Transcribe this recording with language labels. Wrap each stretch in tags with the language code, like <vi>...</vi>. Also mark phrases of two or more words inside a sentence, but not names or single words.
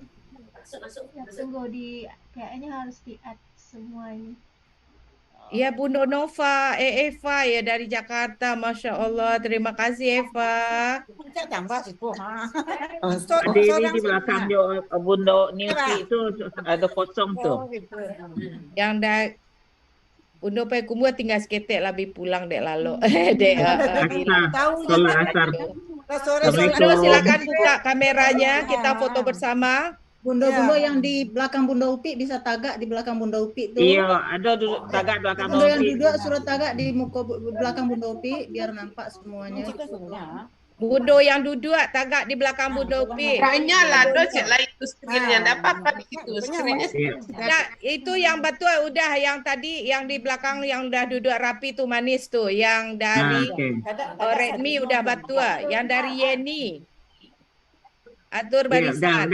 <id>Tunggu kayaknya harus di-add semua ini. Ya Bundo Nova, Eva ya dari Jakarta,</id> <ar>ما شاء الله,</ar> <id>terima kasih Eva. Berdiri di belakang Bundo Nilki itu ada kosong tuh.</id> <min>Yang dah Bundo Payakumbuh tinggal seketek lebih pulang dek lalu. Dek.</min> <id>Bundo silakan buka kameranya, kita foto bersama. Bundo-bundo yang di belakang Bundo Upi bisa tagak di belakang Bundo Upi tuh. Iya, ada duduk tagak belakang Bundo yang duduk suruh tagak di muka belakang Bundo Upi biar nampak semuanya. Bundo yang duduk tagak di belakang Bundo Upi. Kayaknya lah cek lah itu screen-nya, enggak apa-apa di situ screen-nya. Nah, itu yang betul udah yang tadi yang di belakang yang udah duduk rapi tuh manis tuh, yang dari Redmi udah betul, yang dari Yeni. Atur barisan.</id>